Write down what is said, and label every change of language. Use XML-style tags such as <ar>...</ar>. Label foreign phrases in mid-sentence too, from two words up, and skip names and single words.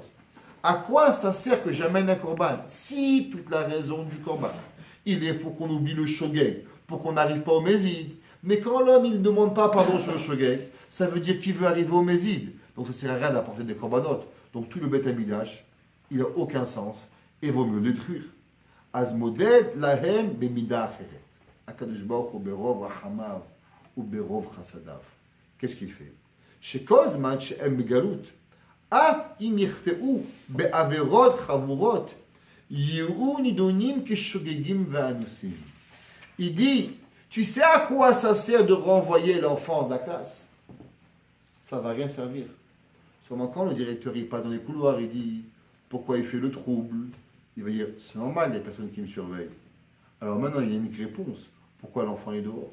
<fr>À quoi ça sert que j'amène un korban? Si toute la raison du korban, il est pour qu'on oublie le shogeg, pour qu'on n'arrive pas au mézid. Mais quand l'homme, il ne demande pas pardon sur le shogeg, ça veut dire qu'il veut arriver au mézid. Donc ça ne sert à rien d'apporter des korbanot. Donc tout le Beth Amikdash, il n'a aucun sens et vaut mieux le détruire.</fr> <he>הזדמן להם במידה אחרת. הקדוש ברוך הוא ברוב רחמיו וברוב חסדיו.</he> <fr>Qu'est-ce qu'il fait?</fr> <he>שכל זמן שהם בגלות. אף אם יחטאו בעבירות חמורות יהיו נידונים כשוגגים ואנוסים.</he> <fr>Il dit, tu sais à quoi ça sert de renvoyer l'enfant de la classe? Ça ne va rien servir. Seulement quand le directeur il passe dans les couloirs, il dit pourquoi il fait le trouble, il va dire c'est normal, il y a personne qui me surveille. Alors maintenant il y a une réponse, pourquoi l'enfant est dehors?</fr>